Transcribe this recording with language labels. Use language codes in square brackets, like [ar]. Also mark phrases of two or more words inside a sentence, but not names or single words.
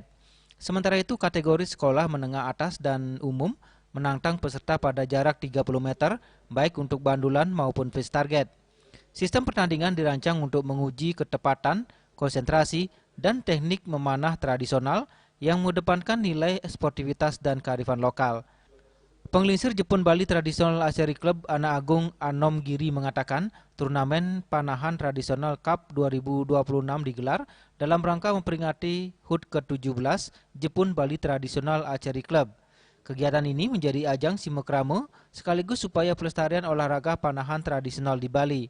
[id] Sementara itu kategori sekolah menengah atas dan umum menantang peserta pada jarak 30 meter baik untuk bandulan maupun [en] fish target. [id] Sistem pertandingan dirancang untuk menguji ketepatan, konsentrasi, dan teknik memanah tradisional yang mengedepankan nilai sportivitas dan kearifan lokal. Penglingsir Jepun Bali Traditional Archery Club Anak Agung Anom Giri mengatakan turnamen panahan tradisional Cup 2026 digelar dalam rangka memperingati HUT ke-17 Jepun Bali Traditional Archery Club. Kegiatan ini menjadi ajang simekrame sekaligus supaya pelestarian olahraga panahan tradisional di Bali.